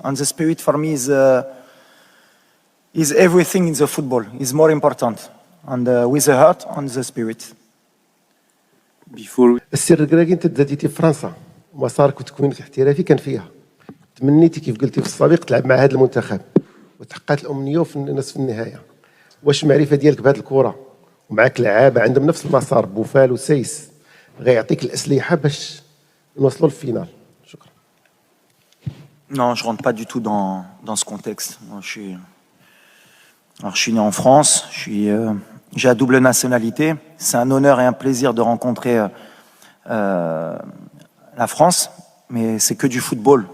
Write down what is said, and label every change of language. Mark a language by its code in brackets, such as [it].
[en] And the spirit for me is everything in the football. Is more important, and with the heart and the spirit. [ar] السر الركراكي، انت تزاديتي في فرنسا، مسارك وتكوينك الاحترافي كان فيها. تمنيتي كيف قلتي في السابق تلعب مع هذا المنتخب، وتحققت الامنيه في نصف النهايه. واش المعرفه ديالك بهذه الكره ومعك لعابه عندهم نفس المسار، بوفال وسيس، غيعطيك الاسلحه باش نوصلوا للفينال؟ شكرا. [fr] Non, je rentre pas du tout dans ce contexte. Moi, je suis né en France, j'ai la double nationalité. C'est un honneur et un plaisir de rencontrer la France, mais c'est que du football.